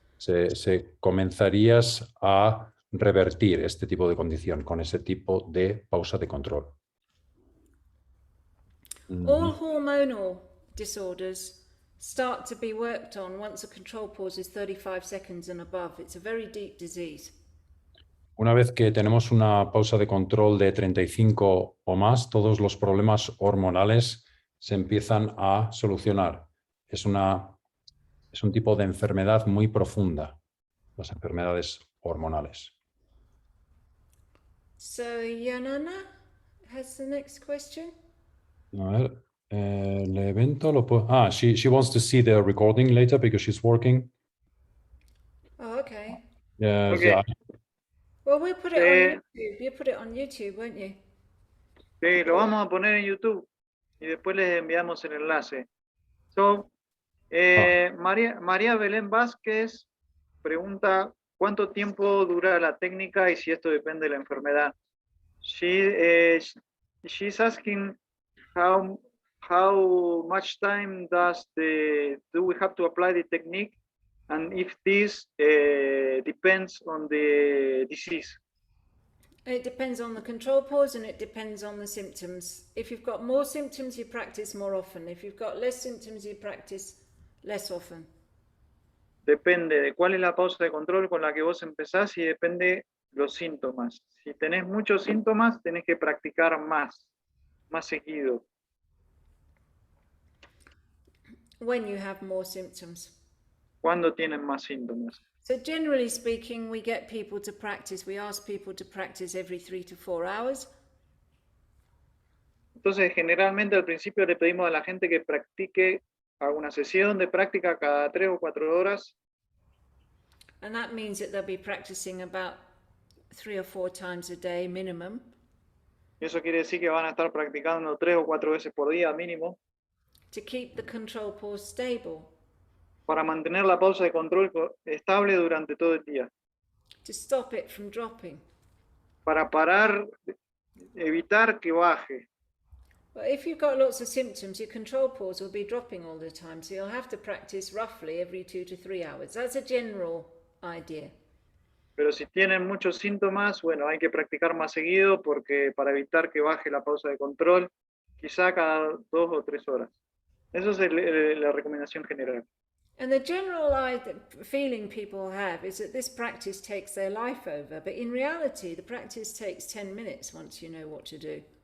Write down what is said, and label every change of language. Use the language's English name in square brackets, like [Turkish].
[Spanish] Se comenzarías a revertir este tipo de condición con ese tipo de pausa de control. [English] All hormonal disorders start to be worked on once a control pause is 35 seconds and above. It's a very deep disease. [Spanish] Una vez que tenemos una pausa de control de 35 o más, todos los problemas hormonales se empiezan a solucionar. Es un tipo de enfermedad muy profunda, las enfermedades hormonales. [English] So, Yanana has the next question. [Spanish] A ver, el evento lo puedo... [English] she wants to see the recording later because she's working. Oh, okay. Ok. Yeah. Well, we'll put it on YouTube. You put it on YouTube, won't you? [Spanish] Sí, lo vamos a poner en YouTube y después les enviamos el enlace. So, María Belén Vázquez pregunta cuánto tiempo dura la técnica y si esto depende de la enfermedad. [English] She's asking how much time do we have to apply the technique, and if this depends on the disease. It depends on the control pause and it depends on the symptoms. If you've got more symptoms, you practice more often. If you've got less symptoms, you practice less often. [Spanish] Depende de cuál es la pausa de control con la que vos empezás y depende los síntomas. Si tenés muchos síntomas, tenés que practicar más seguido. [English] When you have more symptoms. [Spanish] ¿Cuándo tienen más síntomas? [English] So generally speaking, we get people to practice. We ask people to practice every 3 to 4 hours. [Spanish] Entonces, generalmente al principio le pedimos a la gente que practique alguna sesión de práctica cada 3 o 4 horas. [English] And that means that they'll be practicing about 3 or 4 times a day minimum. [Spanish] Y eso quiere decir que van a estar practicando 3 o 4 veces por día mínimo. [English] To keep the control pause stable. [Spanish] Para mantener la pausa de control estable durante todo el día. [English] To stop it from dropping. [Spanish] Para evitar que baje. [English] But if you've got lots of symptoms, your control pause will be dropping all the time. So you'll have to practice roughly every 2 to 3 hours. That's a general idea. [Spanish] Pero si tienen muchos síntomas, bueno, hay que practicar más seguido porque para evitar que baje la pausa de control, quizá cada 2 o 3 horas. Esa es la recomendación general. [English] And the general feeling people have is that this practice takes their life over, but in reality, the practice takes 10 minutes once you know what to do.